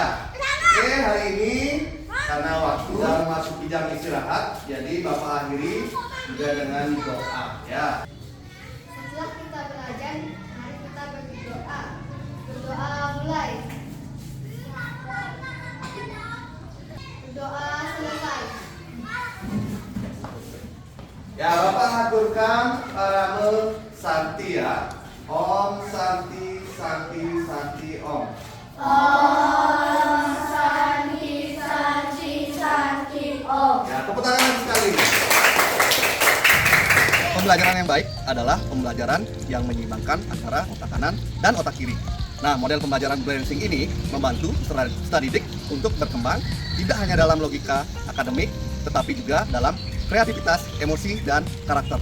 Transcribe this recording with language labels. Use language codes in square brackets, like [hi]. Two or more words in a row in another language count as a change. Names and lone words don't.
[id] Oke, hari ini karena waktu sudah memasuki jam istirahat, jadi Bapak akhiri juga dengan doa ya. Setelah kita belajar, mari kita berdoa. Berdoa mulai. Berdoa selesai. Ya, Bapak aturkan Parame Santi ya. [sa] Om Santi Santi Santi Om. Om Santi Santi Santi Om. [id] Ya, tepuk tangan lagi sekali. Pembelajaran yang baik adalah pembelajaran yang menyeimbangkan antara otak kanan dan otak kiri. Nah, model pembelajaran balancing ini membantu study dik untuk berkembang tidak hanya dalam logika akademik, tetapi juga dalam kreativitas, emosi, dan karakter.